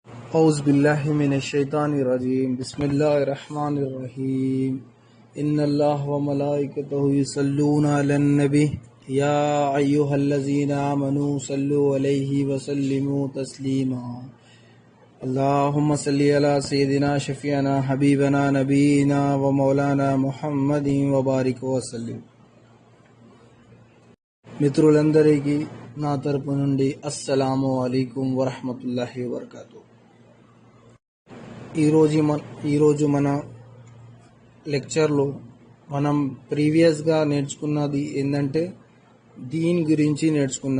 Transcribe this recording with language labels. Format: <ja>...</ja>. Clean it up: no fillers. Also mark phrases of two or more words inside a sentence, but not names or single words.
<ar>أعوذ بالله من الشيطان الرجيم بسم الله الرحمن الرحيم إن الله وملائكته يصلون على النبي يا أيها الذين آمنوا صلوا عليه وسلموا تسليما اللهم صل على سيدنا شفيعنا حبيبنا نبينا ومولانا محمد وبارك وسلم.</ar> <te>మిత్రులందరికీ నా తరపు నుండి</te> <ar>السلام عليكم ورحمة الله وبركاته.</ar> <te>ఈరోజు మన లెక్చర్లో మనం ప్రీవియస్గా నేర్చుకున్నది ఏంటంటే దీన్ గురించి నేర్చుకున్నాం।</te>